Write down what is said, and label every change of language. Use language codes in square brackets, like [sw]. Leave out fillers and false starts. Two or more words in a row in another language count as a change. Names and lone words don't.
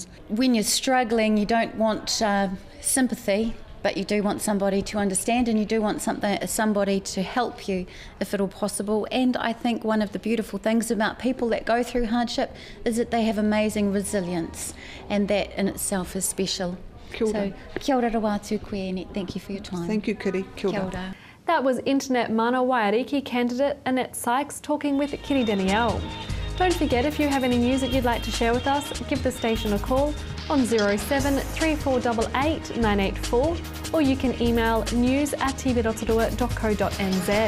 [en] When you're struggling, you don't want sympathy, but you do want somebody to understand, and you do want somebody to help you if at all possible. And I think one of the beautiful things about people that go through hardship is that they have amazing resilience, and that in itself is special. [mi] Kia ora. So, kia ora rawatu koe, Annette. [en] Thank you for your time. Thank you, Kitty. [mi] Kia ora. Kia ora. [en] That was Internet Mana Waiariki candidate Annette Sykes talking with Kitty Danielle. Don't forget, if you have any news that you'd like to share with us, give the station a call on 07 3488 984, or you can email news@tvrotorua.co.nz.